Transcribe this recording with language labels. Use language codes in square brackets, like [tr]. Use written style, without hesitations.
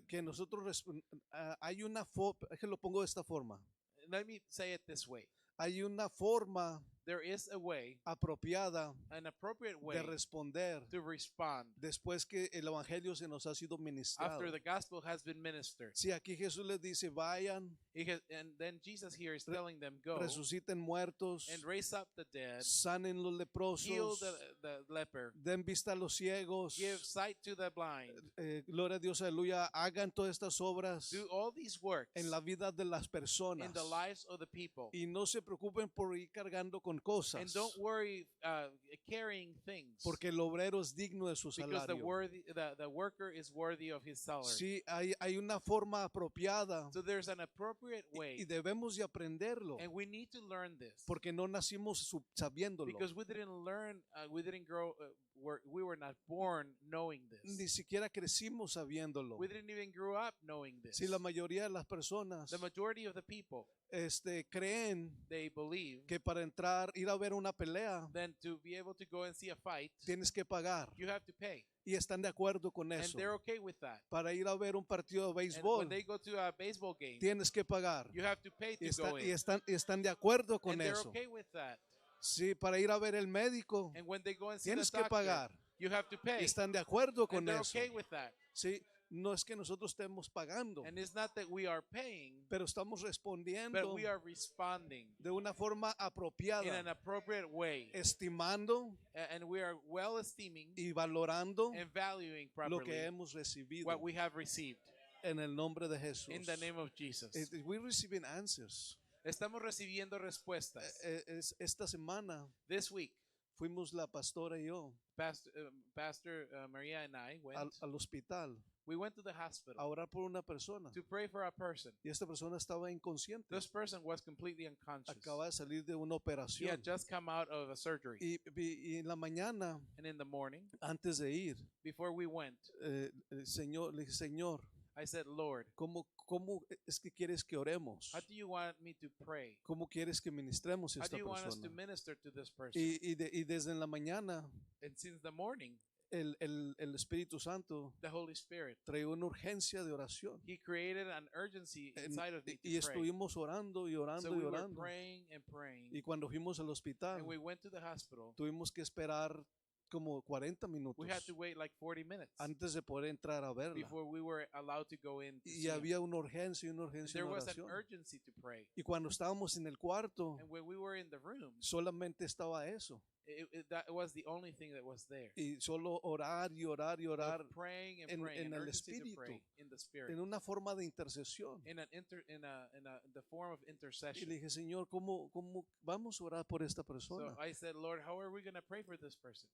[es] que nosotros, hay una forma, es que lo pongo de esta forma, [en] Let me say it this way. [es] hay una forma [en] There is a way, [es] apropiada [en] an appropriate way [es] de responder [en] to respond [es] después que el evangelio se nos ha sido ministrado. [en] after the gospel has been ministered. [es] Si aquí Jesús les dice, vayan, [en] And then Jesus here is telling them, go [es] resuciten muertos, [en] and raise up the dead, [es] sanen los [en] heal [es] leprosos, [en] the leper, [es] den vista a los ciegos, [en] give sight to the blind, [es] gloria a Dios, aleluya, hagan todas estas obras [en] do all these works [es] en la vida de las personas, [en] in the lives of the people. [es] y no se preocupen por ir cargando con [en] And [es] cosas, [en] don't worry carrying things, [es] porque el obrero es digno de su [en] because [es] salario. [en] the worker is worthy of his salary. [es] Sí, hay una forma apropiada [en] So there's an appropriate [es] y [en] way, [es] debemos de aprenderlo, [en] and we need to learn this, [es] porque no nacimos sabiéndolo, [en] because we didn't learn, we didn't grow, we were not born knowing [es] ni [en] this. [es] siquiera crecimos sabiéndolo. [en] We didn't even grow up knowing this. [es] Si la mayoría de las personas [en] The majority of the people, [es] creen [en] they believe [es] que para entrar, ir a ver una pelea, [en] then to be able to go and see a fight, [es] tienes que pagar, [en] you have to pay. [es] y están de acuerdo con [en] And [es] eso. [en] they're okay with that. [es] Para ir a ver un partido de [en] And when [es] béisbol, [en] they go to a baseball game, [es] tienes que pagar, [en] you have to pay [es] y, [en] to go in. [es] están de acuerdo con [en] And they're [es] eso. [en] okay with that. [es] Sí, para ir a ver el médico, [en] And when they go and see the [es] tienes que [en] doctor, [es] pagar. [en] You have to pay. [es] Están de acuerdo [en] And [es] con [en] they're [es] eso. [en] okay with that. [es] Sí, no es que nosotros estemos pagando, [en] And it's not that we are paying, [es] pero estamos [en] but [es] respondiendo [en] we are responding [es] de una forma [en] in an [es] apropiada, [en] appropriate way. [es] estimando [en] And we are well esteeming [es] y valorando [en] and valuing [es] lo que [en] properly [es] hemos recibido [en] what we have received [es] en el nombre de Jesús. [en] in the name of Jesus. We're receiving answers. [es] Estamos recibiendo respuestas. Esta semana [en] This week, [es] fuimos la pastora y yo [en] Pastor Maria and I [es] al hospital [en] we went to the [es] a [en] hospital [es] orar por una persona. [en] to pray for a person. [es] Y esta persona estaba inconsciente. [en] This person was completely unconscious. [es] Acaba de salir de una [en] He [es] operación. [en] had just come out of a surgery. [es] Y en la mañana, [en] And in the morning, [es] antes de ir, [en] before we went, [es] el Señor, le dije, Señor, [en] I said, Lord, [es] ¿cómo es que quieres que oremos? [en] how do you want me to pray? [es] ¿Cómo quieres que ministremos a [en] How [es] esta [en] do you want us to [es] persona? [en] minister to this person? [es] Y desde en la mañana, [en] And since the morning, [es] el Espíritu Santo [en] the Holy Spirit, [es] trae una urgencia de oración. [en] He created an urgency inside of me [es] Y [en] to pray. [es] estuvimos orando y orando [en] So [es] y [en] we were [es] orando. [en] praying and praying. [es] Y cuando fuimos al hospital, [en] And we went to the hospital. [es] tuvimos que esperar como 40 minutos [en] We had to wait like 40 minutes [es] antes de poder entrar a verla. [en] before we were allowed to go in to see [es] Y [en] him. [es] había una urgencia y una urgencia [en] There [es] en [en] was an [es] oración. [en] urgency to pray. [es] Y cuando estábamos en el cuarto, [en] And when we were in the room, [es] solamente estaba eso. [en] that was the only thing that was there. [es] Y solo orar y orar y orar [en] Of praying and [es] en- [en] praying, [es] en [en] an [es] el [en] urgency to [es] espíritu, [en] pray in the spirit, [es] en una forma de intercesión. [en] in the form of [es] Y [en] intercession. [es] le dije, Señor, ¿cómo vamos a orar por esta [en] So [es] persona? [en] I said, Lord, how are we going to pray for this person?